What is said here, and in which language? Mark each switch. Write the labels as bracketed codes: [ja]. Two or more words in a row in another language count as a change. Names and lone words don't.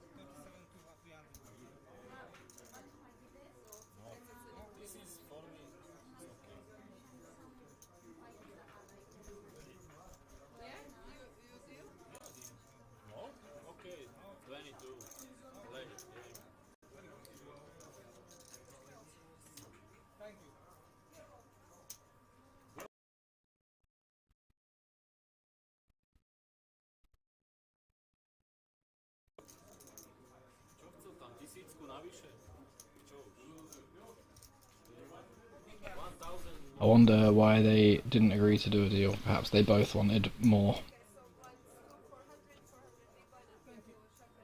[en] This is for me, it's okay. Yeah, you deal? No? Okay, 22. Play, game. [sk] Čo chcú tam? 1000 navyše? Čo už? 1000 [en] I wonder why they didn't agree to do a deal. Perhaps they both wanted more. Okay, so once 400 big blind and here to